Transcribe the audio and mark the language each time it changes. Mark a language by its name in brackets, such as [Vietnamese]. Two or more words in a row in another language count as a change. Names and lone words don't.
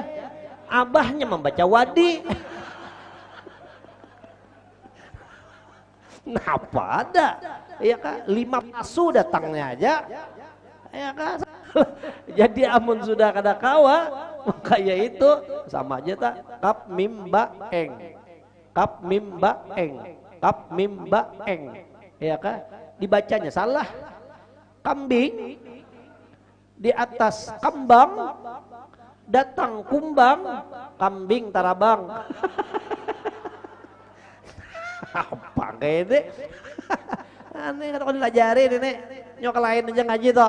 [Banjar] Abahnya membaca wadi. Napa ada? Ya kan 5 pasu datangnya aja. Ya kan. Jadi amun sudah kada kawa, maka yaitu sama aja tak kap mim ba eng. Kap mim ba eng. Kap mim ba eng. Ya kan? Dibacanya salah. [Indonesian] Kambing di atas kembang datang kumbang, kambing tarabang. [Banjar] Apa ini? Aneh kan kalau dilajarin ini nyok lain aja ngaji toh.